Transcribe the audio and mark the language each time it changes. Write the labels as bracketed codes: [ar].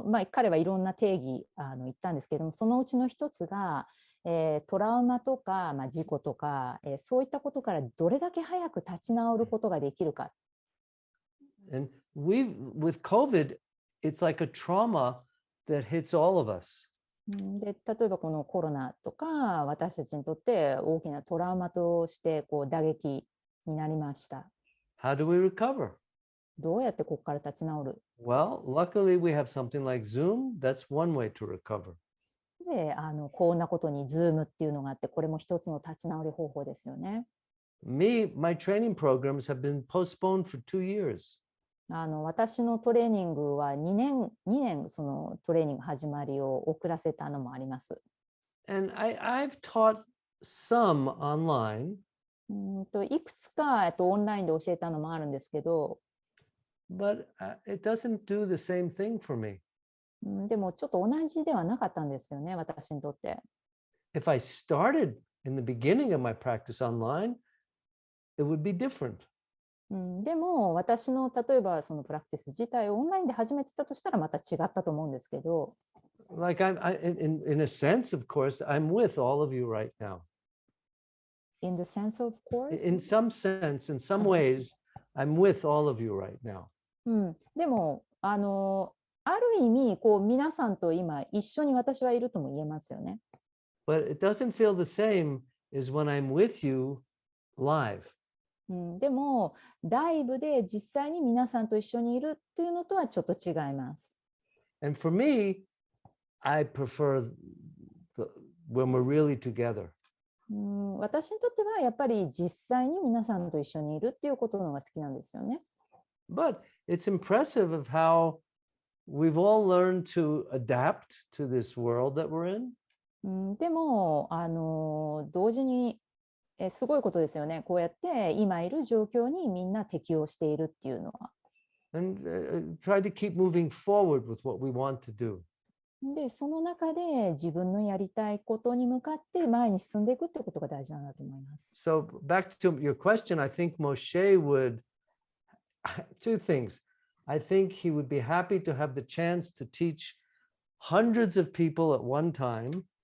[ja] 彼はいろんな定義言ったんですけども、そのうちの一つが、トラウマとか、事故とか、そういったことからどれだけ早く立ち直ることができるか。 [en] And with COVID, it's like a trauma that hits all of us. [ja] で例えばこのコロナとか私たちにとって大きなトラウマとして打撃になりました。 [en] How do we recover? [ja] どうやってここから立ち直る？ [en] Well, luckily we have something like Zoom. That's one way to recover. [ja] で、こんなことに Zoom っていうのがあって、これも一つの立ち直り方法ですよね。 [en] My training programs have been postponed for 2 years. [ja] 私のトレーニングは2年そのトレーニング始まりを遅らせたのもあります。 [en] And I've taught some online, [ja] いくつかオンラインで教えたのもあるんですけど、 [en] but it doesn't do the same thing for me. [ja] でもちょっと同じではなかったんですよね、私にとって。 [en] If I started in the beginning of my practice online, it would be different. [ja] でも私の例えばそのプラクティス自体をオンラインで始めてたとしたらまた違ったと思うんですけど、 [en] Like in a sense, of course, I'm with all of you right now. in the sense of course? In some sense, in some ways, I'm with all of you right now. [ja] でもある意味こう皆さんと今一緒に私はいるとも言えますよね。 [en] But it doesn't feel the same as when I'm with you live. [ja] でもライブで実際に皆さんと一緒にいるっていうのとはちょっと違います。 [en] And for me, I prefer when we're really together. [ja] 私にとってはやっぱり実際に皆さんと一緒にいるっていうことのが好きなんですよね。 [en] But it's impressive of how we've all learned to adapt to this world that we're in. [ja] でも同時にすごいことですよね。こうやって今いる状況にみんな適応しているっていうのは。 [en] And try to keep moving forward with what we want to do. [ja] で、その中で自分のやりたいことに向かって前に進んでいくってことが大事なんだと思います。 [en] So back to your question, I think Moshe would, two things. I think he would be happy to have the chance to teach hundreds of people at one time.